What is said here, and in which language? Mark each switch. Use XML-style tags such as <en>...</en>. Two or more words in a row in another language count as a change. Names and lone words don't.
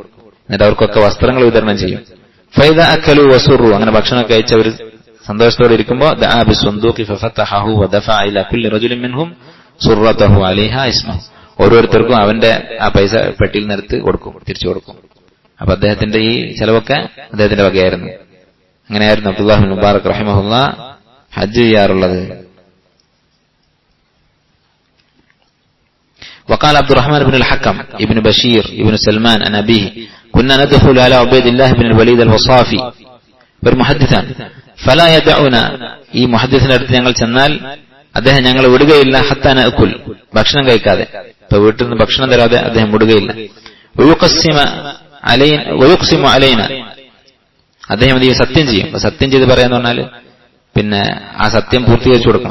<ml>എന്നിട്ട് അവർക്കൊക്കെ വസ്ത്രങ്ങൾ വിതരണം ചെയ്യും.</ml> <ar>فإذا أكلوا وسروا,</ar> <ml>അങ്ങനെ ഭക്ഷണം കഴിച്ച് അവർ സന്തോഷത്തോടെ ഇരിക്കുമ്പോൾ</ml> <ar>دعا بالصندوق ففتحه ودفع إلى كل رجل منهم صرته عليها اسمه,</ar> <ml>ഓരോരുത്തർക്കും അവന്റെ ആ പൈസ പെട്ടിയിൽ നിന്നെടുത്ത് കൊടുക്കും, തിരിച്ചു കൊടുക്കും. അപ്പൊ അദ്ദേഹത്തിന്റെ ഈ ചെലവൊക്കെ അദ്ദേഹത്തിന്റെ വകയായിരുന്നു. അങ്ങനെയായിരുന്നു അബ്ദുല്ലാഹ് ബിൻ മുബാറക് റഹിമഹുല്ലാ ഹജ്ജ് ചെയ്യാറുള്ളത്.</ml> <ar>وقال عبد الرحمن بن الحكم ابن بشير ابن سلمان عن أبيه كنا ندخل على عبيد الله بن الوليد الوصافي والمحدثان فلا يدعونا,</ar> <ml>ഈ മുഹദ്ദിസിന്റെ അടുത്ത് ഞങ്ങൾ ചെന്നാൽ അദ്ദേഹം ഞങ്ങളെ വിടുകയില്ല.</ml> <ar>حتى نأكل,</ar> <ml>ഭക്ഷണം കഴിക്കാതെ, ഇപ്പൊ വീട്ടിൽ നിന്ന് ഭക്ഷണം തരാതെ അദ്ദേഹം വിടുകയില്ല.</ml> <ar>ويقسم علينا,</ar> <ml>അദ്ദേഹം ഇത് സത്യം ചെയ്യും. സത്യം ചെയ്ത് പറയാന്ന് പറഞ്ഞാൽ പിന്നെ ആ സത്യം പൂർത്തീകരിച്ചു കൊടുക്കണം.</ml>